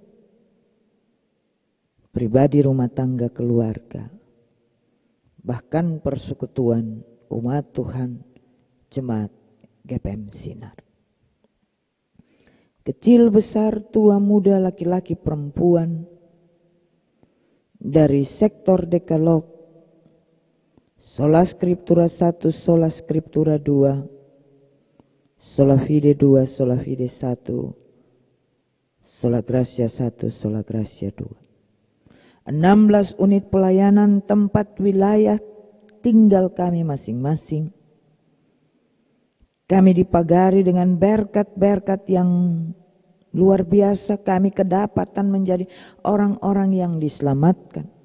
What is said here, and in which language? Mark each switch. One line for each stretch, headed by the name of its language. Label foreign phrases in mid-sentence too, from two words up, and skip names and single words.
Indonesian: Pribadi, rumah tangga, keluarga, bahkan persekutuan umat Tuhan, jemaat GPM Sinar. Kecil, besar, tua, muda, laki-laki, perempuan, dari sektor Dekalog, Sola Scriptura 1, Sola Scriptura 2, Sola Fide 2, Sola Fide 1, Sola Gracia 1, Sola Gracia 2. 16 unit pelayanan tempat wilayah tinggal kami masing-masing. Kami dipagari dengan berkat-berkat yang luar biasa. Kami kedapatan menjadi orang-orang yang diselamatkan.